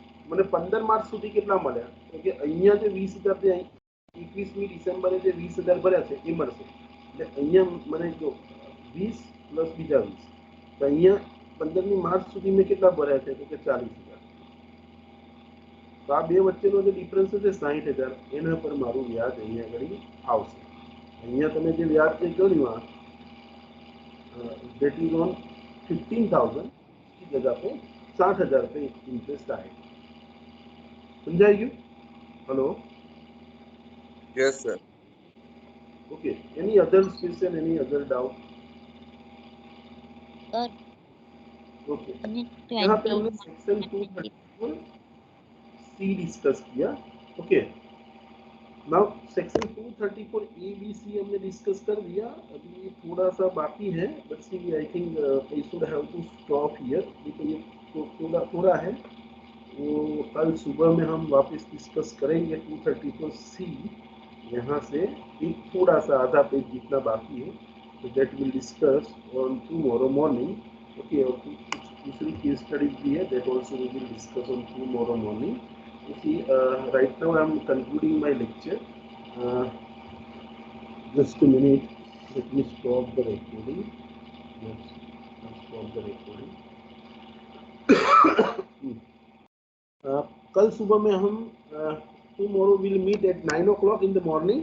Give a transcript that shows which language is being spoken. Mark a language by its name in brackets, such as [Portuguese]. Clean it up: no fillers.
[Gujarati] મને 15 માર્ચ સુધી કેટલા મળ્યા? તો કે અહીંયા જે 20,000 છે, 21મી ડિસેમ્બરે જે 20,000 ભર્યા છે એ મળશે. એટલે અહીંયા મને જો 20 પ્લસ બીજા 20, તો અહીંયા 15મી માર્ચ સુધી મેં કેટલા ભર્યા છે? તો કે 40,000. તો આ બે વચ્ચેનો જે ડિફરન્સ છે 60,000, એના પર મારું વ્યાજ અહીંયા આગળ આવશે. અહીંયા તમે જે વ્યાજ જે ગણ્યું [English] that is on 15,000 [Hindi] की जगह पे 60,000 पे इंटरेस्ट आएगा. [Gujarati] समझाई गયું? Hello, [English] Yes sir. Okay, any other question, any other doubt? Sir [Hindi] okay, यहाँ पे हमने सेक्शन 234 सी डिस्कस किया. Okay, now section 234 A B C हमने डिस्कस कर दिया. अभी थोड़ा सा बाकी है, [English] but see I think I should have to stop here, because [Hindi] ये थोड़ा है. वो कल सुबह में हम वापस डिस्कस करेंगे 234 सी. यहाँ से एक थोड़ा सा आधा पेज जितना बाकी है, तो [English] That will discuss on tomorrow morning. [Hindi] Okay, और कुछ दूसरी केस स्टडीज भी है, [English] That also we will discuss on tomorrow morning. See, right now I am concluding my lecture. Just a minute, let me stop the recording. Yes, I'll stop the recording. [Hindi] कल सुबह में हम [English] tomorrow will meet at 9 o'clock in the morning.